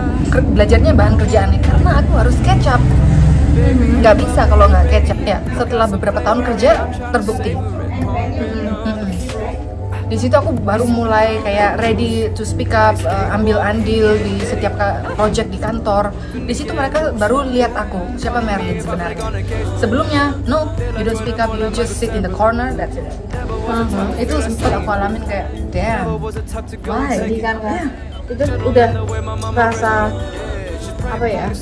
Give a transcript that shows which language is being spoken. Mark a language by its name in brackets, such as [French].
[Indonesian] Belajarnya bahan kerjaannya karena aku harus catch up. Nggak bisa kalau nggak catch up ya. Setelah beberapa tahun kerja terbukti. Di situ aku baru mulai kayak [English] ready to speak up, [Indonesian] ambil andil di setiap project di kantor. Di situ mereka baru lihat aku siapa Merlin sebenarnya. [English] Sebelumnya, no, you don't speak up, you just sit in the corner, that's it. [Indonesian] Itu sempat aku alamin kayak, damn, why? Jadi kan itu udah rasa apa ya?